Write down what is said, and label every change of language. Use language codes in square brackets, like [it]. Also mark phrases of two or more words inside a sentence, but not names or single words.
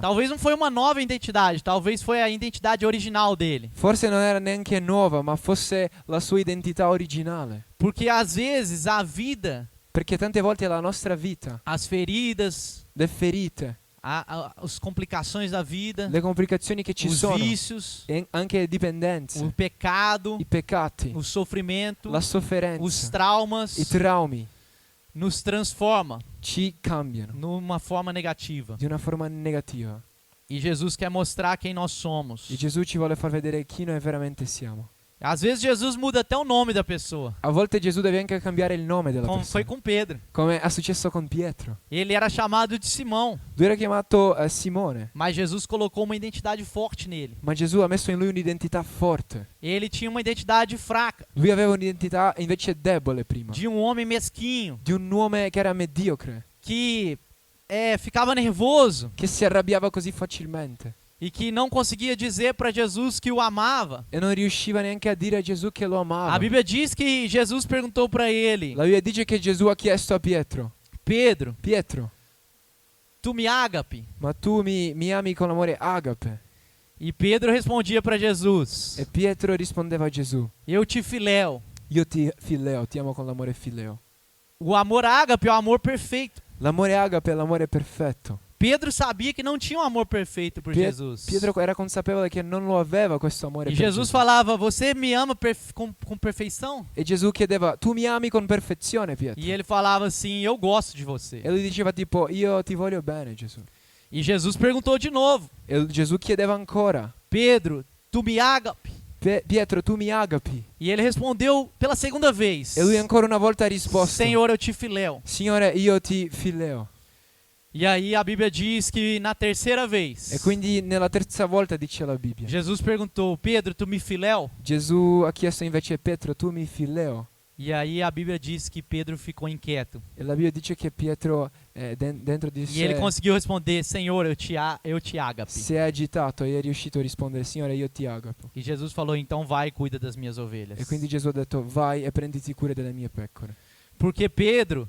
[pt] Talvez não foi uma nova identidade, talvez foi a identidade original dele. [it] Forse non era neanche nuova, ma fosse la sua identità originale. [pt] Porque às vezes a vida, [it] Perché tante volte la nostra vita, [pt] as feridas, [it] le ferite, [pt] as complicações da vida, [it] le complicazioni che ci [pt] os [it] sono, [pt] vícios, [it] e anche le dipendenze, [pt] o pecado, [it] i peccati, [pt] o sofrimento, [it] la [pt] os [it] sofferenza, [pt] traumas, [it] i traumi [pt] nos transforma [it] ci cambiano [pt] numa forma negativa. [it] di una forma negativa. [pt] E Jesus quer mostrar quem nós somos. [it] E Gesù ci vuole far vedere chi noi veramente siamo. [pt] Às vezes Jesus muda até o nome da pessoa, [it] A volte Gesù deve anche cambiare il nome della [pt] como foi [it] persona, [pt] com Pedro. [it] come è successo con Pietro. [pt] Ele era chamado de Simão, [it] Lui era chiamato Simone, [pt] mas Jesus colocou uma identidade forte nele. [it] ma Gesù ha messo in lui un'identità forte. [pt] Ele tinha uma identidade fraca, [it] Lui aveva un'identità invece debole prima, [pt] de um homem mesquinho, [it] di un uomo che era mediocre, [pt] que ficava nervoso [it] che si arrabbiava così facilmente [pt] e que não conseguia dizer para Jesus que o amava. [it] e non riusciva neanche a dire a Gesù che lo amava. [pt] A Bíblia diz que Jesus perguntou para ele: [it] La Bibbia dice che Gesù ha chiesto a Pietro: [pt] Pedro, [it] Pietro, [pt] tu me agape? [it] ma tu mi ami con l'amore agape? [pt] E Pedro respondia para Jesus: [it] E Pietro rispondeva a Gesù: [pt] Eu te filéu. [it] io ti fileo, ti amo con l'amore fileo. [pt] O amor ágape é o amor perfeito. [it] L'amore agape è l'amore perfetto. [pt] Pedro sabia que não tinha um amor perfeito por Jesus. [it] Pietro era consapevole che non lo aveva questo amore [pt] E [it] per [pt] Jesus [it] Gesù. [pt] falava: Você me ama com perfeição? [it] E Gesù chiedeva: tu mi ami con perfezione, Pietro? [pt] E ele falava assim: Eu gosto de você. [it] E lui diceva tipo: io ti voglio bene, Gesù. [pt] E Jesus perguntou de novo: [it] E Gesù chiedeva ancora: [pt] Pedro, tu me agape? [it] Pietro, tu mi agapi? [pt] E ele respondeu pela segunda vez: [it] E lui ancora una volta ha risposto: [pt] Senhor, eu te filéu. [it] Signore, io ti fileo. [pt] E aí a Bíblia diz que na terceira vez, [it] E quindi nella terza volta dice la Bibbia: [pt] Jesus perguntou: Pedro, tu me filéu? [it] Gesù ha chiesto invece a Pietro: tu mi fileo? [pt] E aí a Bíblia diz que Pedro ficou inquieto. [it] E la Bibbia dice che Pietro dentro di [pt] E ele [it] sé [pt] conseguiu responder: Senhor, eu te agape. [it] si è agitato e è riuscito a rispondere: Signore, io ti agapo. [pt] E Jesus falou: então vai e cuida das minhas ovelhas. [it] E quindi Gesù ha detto: vai e prenditi cura delle mie pecore. [pt] Porque Pedro,